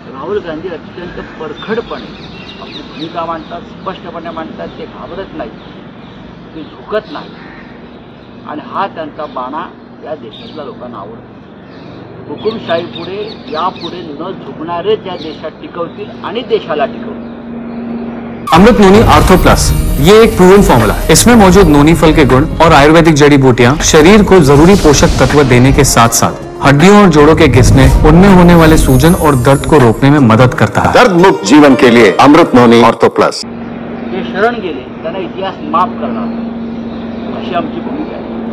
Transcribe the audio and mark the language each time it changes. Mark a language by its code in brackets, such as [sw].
[mr] राहुल गांधी अत्यंत परखडपणे आपली भूमिका मांडतात, स्पष्टपणे मांडतात। ते घाबरत नाही, ते झुकत नाही, आणि हा त्यांचा बाणा या देशातल्या लोकांना आवडतो। हुकुमशाहीपुढे यापुढे न झुकणारे त्या देशात टिकवतील आणि देशाला टिकवतील। [hi] अमृत नोनी आर्थो प्लस, ये एक प्रूवन फॉर्मूला है। इसमें मौजूद नोनी फल के गुण और आयुर्वेदिक जड़ी बूटियां शरीर को जरूरी पोषक तत्व देने के साथ साथ हड्डियों और जोड़ों के घिसने, उनमें होने वाले सूजन और दर्द को रोकने में मदद करता है। दर्द मुक्त जीवन के लिए अमृत नोनी आर्थो प्लस। [mr] जे शरण गेले त्यांना इतिहास माफ करणार अशी आमची भूमिका आहे।